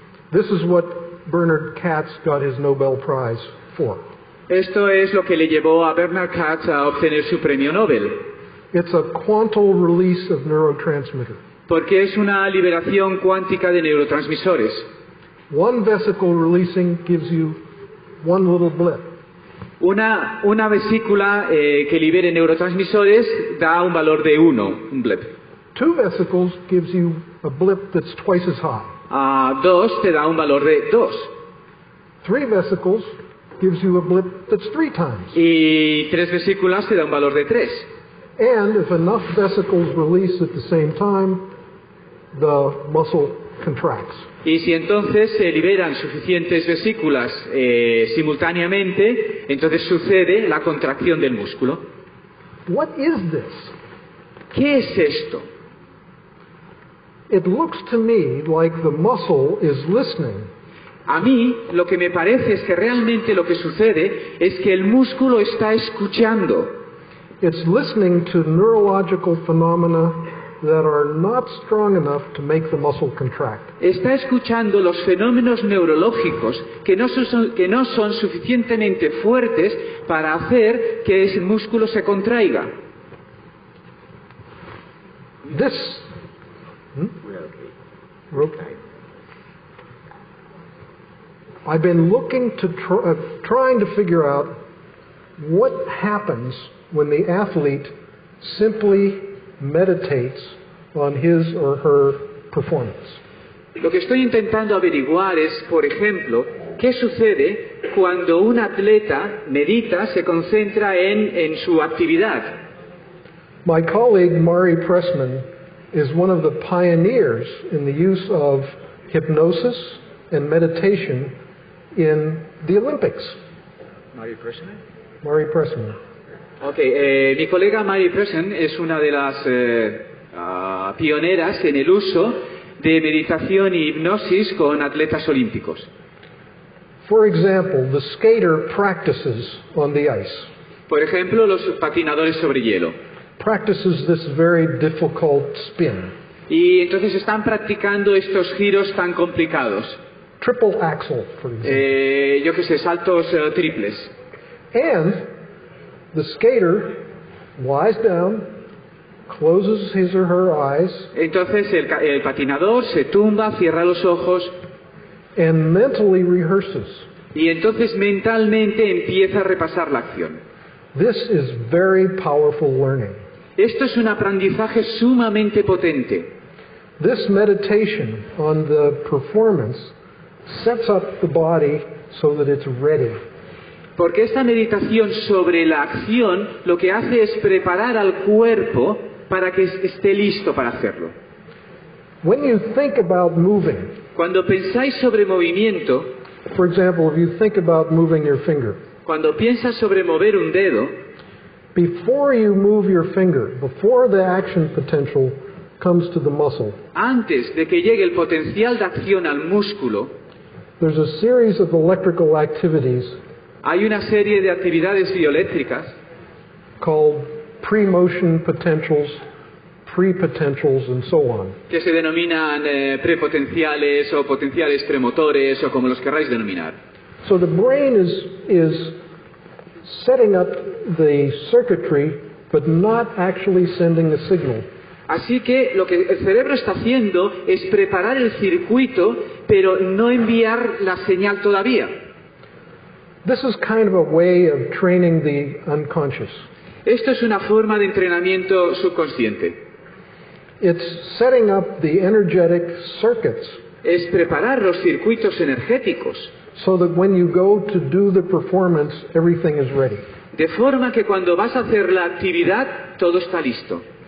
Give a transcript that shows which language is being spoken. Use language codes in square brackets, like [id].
[en] This is what Bernard Katz got his Nobel Prize for. [es] Esto es lo que le llevó a Bernard Katz a obtener su premio Nobel, [en] It's a quantal release of neurotransmitter. [es] porque es una liberación cuántica de neurotransmisores. [en] One vesicle releasing gives you one little blip. [es] Una vesícula que libere neurotransmisores da un valor de 1, un blip. [en] Two vesicles gives you a blip that's twice as high. [es] 2 te da un valor de 2. [en] Three vesicles gives you a blip that's 3 times. [es] Y 3 vesículas te da un valor de 3. [en] And if enough vesicles release at the same time, the muscle contracts. [es] Y si entonces se liberan suficientes vesículas simultáneamente, entonces sucede la contracción del músculo. [en] What is this? [es] ¿Qué es esto? [en] It looks to me like the muscle is listening. [es] A mí lo que me parece es que realmente lo que sucede es que el músculo está escuchando. [en] It's listening to neurological phenomena that are not strong enough to make the muscle contract. [es] Está escuchando los fenómenos neurológicos que no son suficientemente fuertes para hacer que ese músculo se contraiga. [en] This. Okay. I've been looking to trying to figure out what happens when the athlete simply meditates on his or her performance. [es] Lo que estoy intentando averiguar es, por ejemplo, qué sucede cuando un atleta medita, se concentra en su actividad. [en] My colleague Mari Pressman is one of the pioneers in the use of hypnosis and meditation in the Olympics. Mari Pressman. Mari Pressman. [es] Okay, mi colega Mari Pressman es una de las pioneras en el uso de meditación y hipnosis con atletas olímpicos. [en] For example, the skater practices on the ice. [es] Por ejemplo, los patinadores sobre hielo. [en] Practices this very difficult spin. [es] Y entonces están practicando estos giros tan complicados. [en] Triple axel, for example. [es] Yo qué sé, saltos triples. [en] And the skater lies down, closes his or her eyes, [es] Entonces el patinador se tumba, cierra los ojos [en] and mentally rehearses. [es] y entonces mentalmente empieza a repasar la acción. [en] This is very powerful learning. [es] Esto es un aprendizaje sumamente potente. [en] This meditation on the performance sets up the body so that it's ready. [es] Porque esta meditación sobre la acción lo que hace es preparar al cuerpo para que esté listo para hacerlo. [en] When you think about moving, [es] Cuando pensáis sobre movimiento, [en] for example, if you think about moving your finger, [es] cuando piensas sobre mover un dedo, [en] before you move your finger, before the action potential comes to the muscle, [es] antes de que llegue el potencial de acción al músculo, [en] there's a series of electrical activities [es] hay una serie de actividades bioeléctricas [en] called pre-motion potentials, pre-potentials, and so on. [es] que se denominan prepotenciales o potenciales premotores o como los querráis denominar. [en] So the brain is setting up the circuitry, but not actually sending a signal. [es] Así que lo que el cerebro está haciendo es preparar el circuito, pero no enviar la señal todavía. [en] This is kind of a way of training the unconscious. [es] Esto es una forma de entrenamiento subconsciente. [en] It's setting up the energetic circuits [es] Es preparar los circuitos energéticos, [en] so that when you go to do the performance, everything is ready. [es] de forma que cuando vas a hacer la actividad, todo está listo.